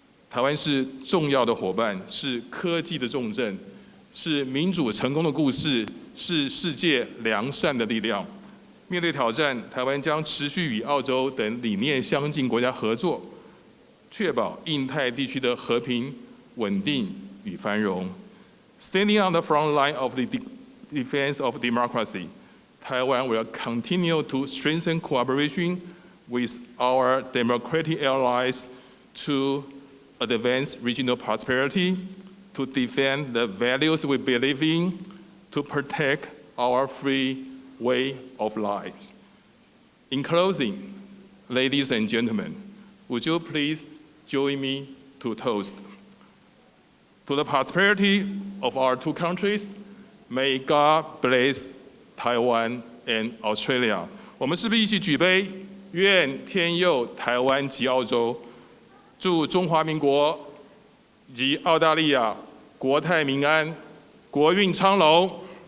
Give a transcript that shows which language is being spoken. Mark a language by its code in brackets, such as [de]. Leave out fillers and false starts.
[zh] 台湾是重要的伙伴，是科技的重镇，是民主成功的故事，是世界良善的力量。面对挑战，台湾将持续与澳洲等理念相近国家合作，确保印太地区的和平、稳定与繁荣。 [en] Standing on the front line of the defense of democracy, Taiwan will continue to strengthen cooperation with our democratic allies to advance regional prosperity, to defend the values we believe in, to protect our free way of life. In closing, ladies and gentlemen, would you please join me to toast? To the prosperity of our two countries, may God bless Taiwan and Australia. [zh] 我们是不是一起举杯，愿天佑台湾及澳洲，祝中华民国及澳大利亚国泰民安，国运昌隆。